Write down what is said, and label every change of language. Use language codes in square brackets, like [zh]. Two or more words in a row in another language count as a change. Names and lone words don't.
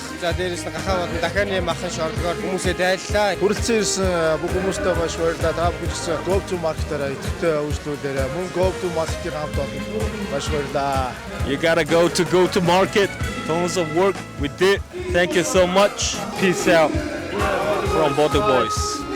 [mn] За дээрээс нь гахаа болон дахианы махан шорлогоор хүмүүсээ дайллаа. Хүрэлцэн ирсэн бүх хүмүүстээ маш баярлалаа. Та бүхэн Go to Market-аараа идэвхтэй үйлчлүүлээрэй. Мөн Go to Market-ийн хамт олон маш баярлалаа. [en] You gotta go to market. Tons of work we did. Thank you so much. Peace out from Bodo Boys.